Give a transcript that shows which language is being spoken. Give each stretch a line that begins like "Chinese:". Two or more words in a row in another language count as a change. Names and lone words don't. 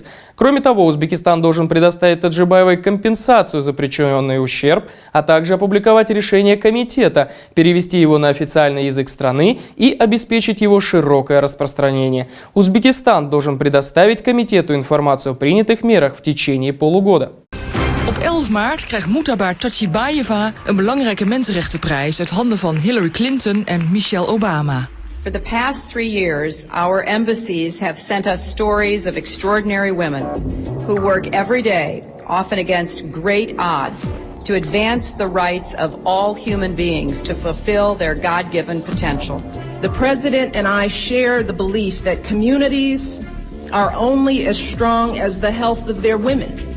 Russian: Кроме того, Узбекистан должен предоставить Таджибаевой компенсацию за причиненный ущерб, а также опубликовать решение комитета, перевести его на официальный язык страны и обеспечить его широкое распространение. Узбекистан должен предоставить комитету информацию о принятых мерах в течение полугода.
Dutch: Op 11 maart krijgt Mutabar Tachibayeva een belangrijke mensenrechtenprijs uit handen van Hillary Clinton en Michelle Obama.
English: For the past 3 years, our embassies have sent us stories of extraordinary women who work every day, often against great odds, to advance the rights of all human beings to fulfill their God-given potential. The President and I share the belief that communities are only as strong as the health of their women.